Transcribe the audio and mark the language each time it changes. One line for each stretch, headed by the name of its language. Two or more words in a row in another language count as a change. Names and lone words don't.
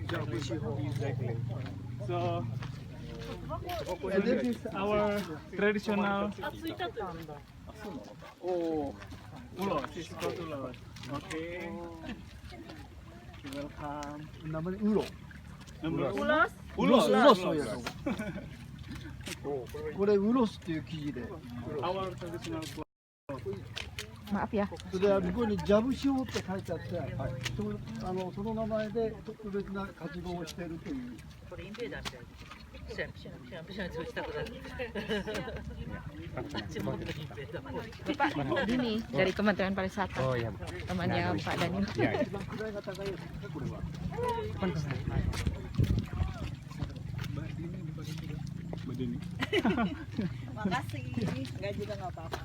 English: Exactly. So this is our traditional ulos. This is called ulos. Okay. Welcome.
Indonesian: namanya ulo.
English: Number
Indonesian: Ulos? Ulos. ulos ya.
Japanese: これウロスっていう生地で、
English: Our traditional cloth.
Indonesian: Maaf ya.
Japanese: それは向こうにジャブシオって書いてあって、その名前で特別な活動をしているという。
Indonesian: Bapak Dini dari Kementerian Pariwisata. Oh iya, Bu. Temannya Pak Daniel. Iya, iya.
Japanese: 一番位が高いやつですね、これは。
Indonesian: Begini. Makasih. Enggak juga nggak apa-apa.